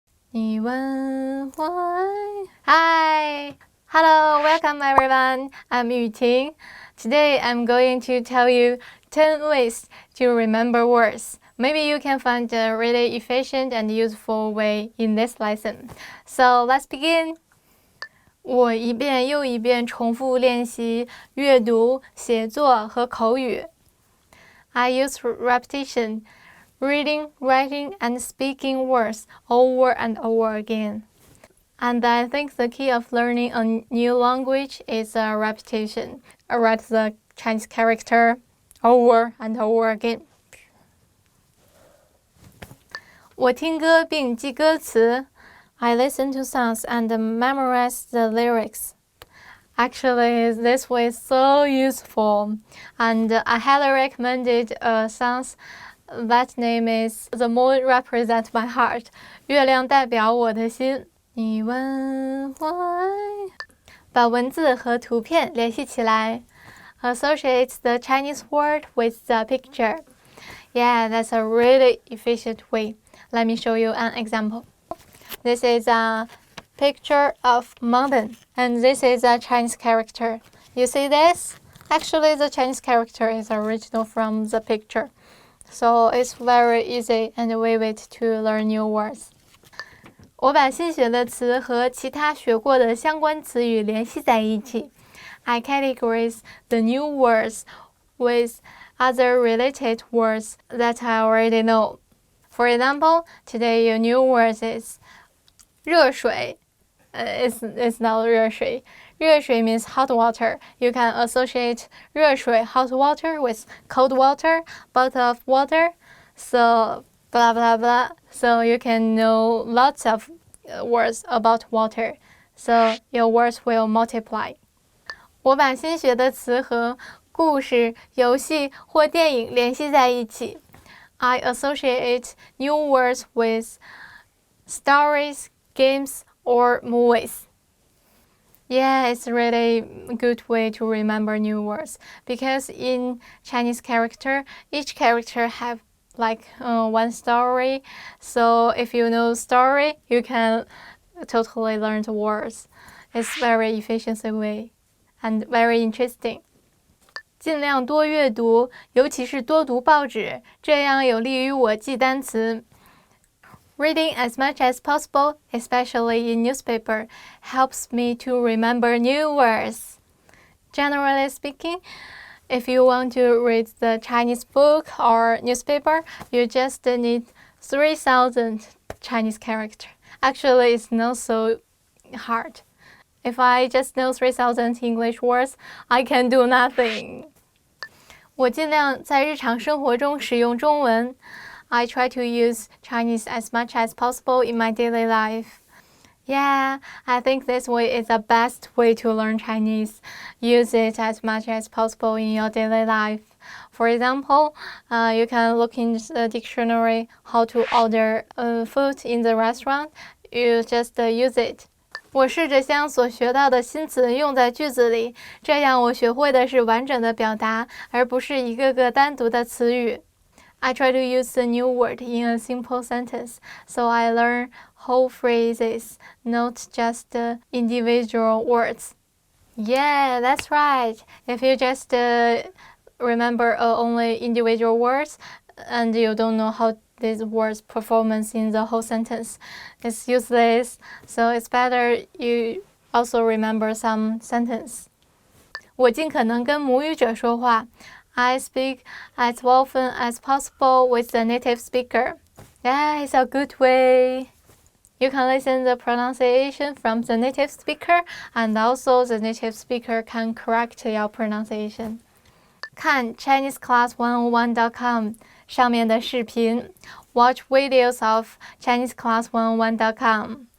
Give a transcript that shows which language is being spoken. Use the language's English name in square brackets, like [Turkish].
[Chinese] 你问我爱 [English] Hi! Hello, welcome everyone. I'm Yuting. Today I'm going to tell you 10 ways to remember words. Maybe you can find a really efficient and useful way in this lesson. So let's begin. [Chinese] 我一遍又一遍重复练习阅读、写作和口语。 [English] I use repetition, reading, writing, and speaking words over and over again. And I think the key of learning a new language is repetition. I write the Chinese character over and over again. [Chinese] 我听歌并记歌词。 [English] I listen to songs and memorize the lyrics. Actually, this way is so useful, and I highly recommended a song that name is The Moon Represents My Heart. [Chinese] 月亮代表我的心。你问我爱。把文字和图片联系起来。 [English] Associate the Chinese word with the picture. Yeah, that's a really efficient way. Let me show you an example. This is a picture of mountain, and this is a Chinese character. You see this? Actually, the Chinese character is original from the picture, so it's very easy and vivid to learn new words. [Chinese] 我把新学的词和其他学过的相关词语联系在一起。 [English] I categorize the new words with other related words that I already know. For example, today your new word is 热水. It's not 热水.热水 means hot water. You can associate 热水 hot water with cold water, bottle of water, so blah blah blah. So you can know lots of words about water. So your words will multiply. [Chinese] 我把新学的词和故事、游戏或电影联系在一起。 [English] I associate new words with stories, games, or movies. Yeah, it's really a good way to remember new words because in Chinese character, each character have like one story. So if you know story, you can totally learn the words. It's very efficient way and very interesting. [Chinese] 尽量多阅读，尤其是多读报纸，这样有利于我记单词。 [English] Reading as much as possible, especially in newspaper, helps me to remember new words. Generally speaking, if you want to read the Chinese book or newspaper, you just need 3,000 Chinese characters. Actually, it's not so hard. If I just know 3,000 English words, I can do nothing. [Chinese] 我尽量在日常生活中使用中文。 [English] I try to use Chinese as much as possible in my daily life. Yeah, I think this way is the best way to learn Chinese. Use it as much as possible in your daily life. For example, you can look in the dictionary how to order food in the restaurant. You just use it. [Chinese] 我试着将所学到的新词用在句子里，这样我学会的是完整的表达，而不是一个个单独的词语。 [English] I try to use a new word in a simple sentence, so I learn whole phrases, not just individual words. Yeah, that's right. If you just remember only individual words and you don't know how these words performance in the whole sentence, it's useless. So it's better you also remember some sentence. [Chinese] 我尽可能跟母语者说话。 [English] I speak as often as possible with the native speaker. Yeah, it's a good way. You can listen the pronunciation from the native speaker, and also the native speaker can correct your pronunciation. [Chinese] 看 ChineseClass101.com 上面的视频 [English] Watch videos of ChineseClass101.com.